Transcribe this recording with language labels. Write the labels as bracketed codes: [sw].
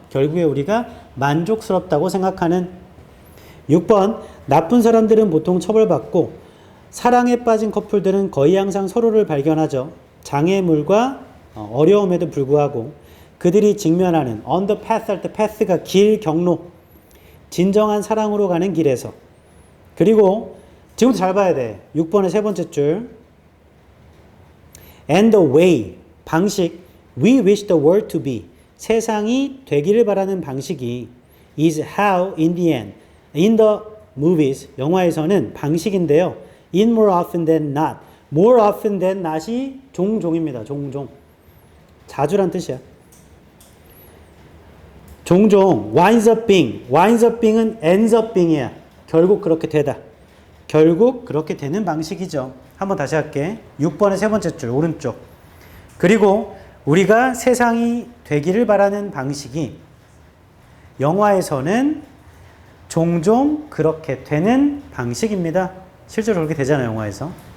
[ko] 결국에 우리가 만족스럽다고 생각하는. 6번 나쁜 사람들은 보통 처벌받고 사랑에 빠진 커플들은 거의 항상 서로를 발견하죠. 장애물과 어려움에도 불구하고 그들이 직면하는 [en] on the path [ko] 할 때 path가 길, 경로 진정한 사랑으로 가는 길에서. 그리고 지금부터 잘 봐야 돼. 6번의 세 번째 줄 [en] and the way 방식 we wish the world to be [ko] 세상이 되기를 바라는 방식이 [en] is how in the end in the movies [ko] 영화에서는 방식인데요. [en] in more often than not more often than not이 [ko] 종종입니다. 종종 자주란 뜻이야. [en] 종종 winds up being은 ends up being이야. [ko] 결국 그렇게 되다. 결국 그렇게 되는 방식이죠. 한번 다시 할게. 6번의 세 번째 줄 오른쪽. 그리고 우리가 세상이 되기를 바라는 방식이 영화에서는 종종 그렇게 되는 방식입니다. 실제로 그렇게 되잖아요. 영화에서.